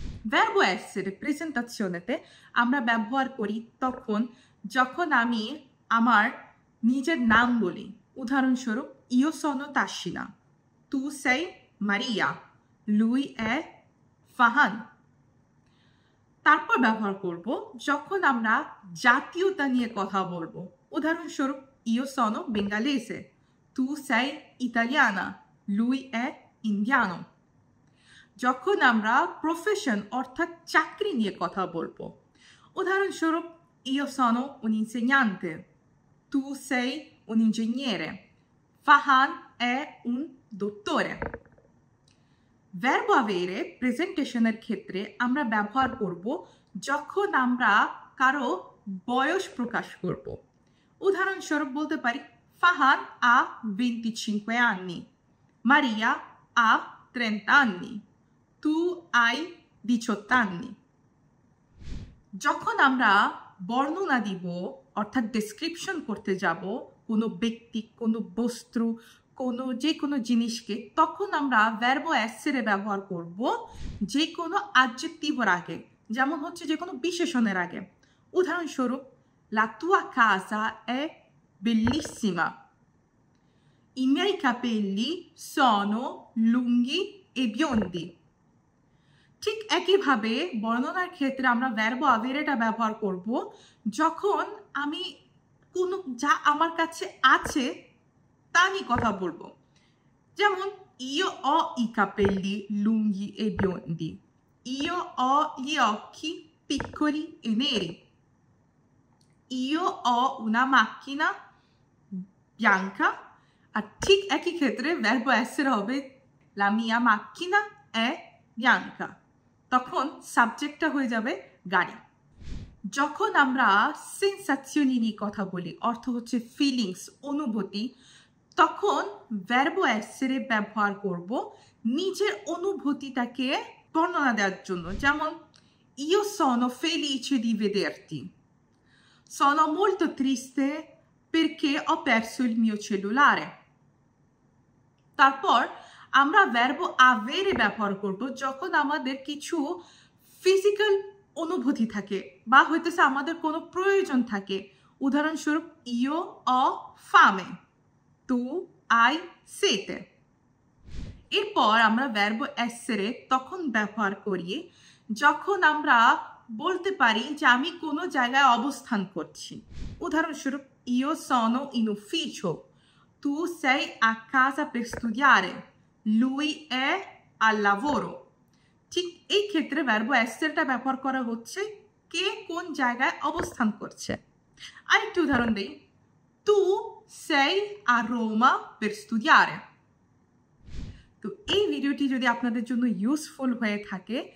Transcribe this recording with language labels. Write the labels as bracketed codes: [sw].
[bn] ভার্বো এসেরে প্রেজেন্টাজিওনেতে আমরা ব্যবহার করি তখন যখন আমি আমার নিজের নাম বলি। উদাহরণস্বরূপ, [it] ইও সোনো তাসিনা, তু sei মারিয়া, lui è ফাহান। [bn] তারপর ব্যবহার করব যখন আমরা জাতীয়তা নিয়ে কথা বলবো। উদাহরণস্বরূপ, [it] ইও sono bengalese, tu sei italiana, lui è indiano। [bn] যখন আমরা প্রফেশন অর্থাৎ চাকরি নিয়ে কথা বলবো। উদাহরণস্বরূপ, [it] io sono un insegnante, tu sei un ingegnere, Fahan è un dottore। [bn] Verb আভেরে প্রেজেন্টেশনের ক্ষেত্রে আমরা ব্যবহার করব যখন আমরা কারো বয়স প্রকাশ করব। উদাহরণস্বরূপ বলতে পারি, [it] Fahan ha 25 anni, Maria ha 30 anni, tu hai 18 anni। [bn] যখন আমরা বর্ণনা দিব অর্থাৎ ডেসক্রিপশন করতে যাব কোনো ব্যক্তি, কোনো বস্তু, যে কোনো জিনিসকে, তখন আমরা ভার্বো এসেরে ব্যবহার করব যে কোনো অ্যাডজেক্টিভের আগে, যেমন হচ্ছে যে কোনো বিশেষণের আগে। উদাহরণস্বরূপ, [it] la tua casa è bellissima, i miei capelli sono lunghi e biondi। [bn] ঠিক একইভাবে বর্ণনার ক্ষেত্রে আমরা ভার্বো আভেরেটা ব্যবহার করব যখন আমি কোনো যা আমার কাছে আছে তা নিয়ে কথা বলবো। যেমন, [it] io ho i capelli lunghi e biondi, io ho gli occhi piccoli e neri, io ho una macchina bianca। [bn] আর ঠিক একই ক্ষেত্রে ভার্বো এসেরে হবে [it] la mia macchina è bianca। [bn] তখন সাবজেক্টটা হয়ে যাবে গাড়ি। যখন আমরা সেন্সাজিওনি নিয়ে কথা বলি, অর্থ হচ্ছে ফিলিংস, অনুভূতি, তখন ভার্বো এসেরে ব্যবহার করব নিজের অনুভূতিটাকে বর্ণনা দেওয়ার জন্য। যেমন, [it] io sono felice di vederti, sono molto triste perché ho perso il mio cellulare। [bn] তারপর আমরা ভার্বো আভেরে ব্যবহার করব যখন আমাদের কিছু ফিজিক্যাল অনুভূতি থাকে বা হইতেছে আমাদের কোনো প্রয়োজন থাকে। উদাহরণস্বরূপ, [it] io ho fame, tu hai sete। [bn] এরপর আমরা ভার্বো এসেরে তখন ব্যবহার করি যখন আমরা বলতে পারি যে আমি কোনো জায়গায় অবস্থান করছি। উদাহরণস্বরূপ, [it] io sono in ufficio, tu sei a casa per studiare, lui è al lavoro। [bn] ঠিক এই ক্ষেত্রে ভার্বো এসেরটা ব্যবহার করা হচ্ছে কে কোন জায়গায় অবস্থান করছে। আরেকটি উদাহরণ দেই, [it] tu sei a Roma per studiare। [bn] তো এই ভিডিওটি যদি আপনাদের জন্য ইউজফুল হয়ে থাকে,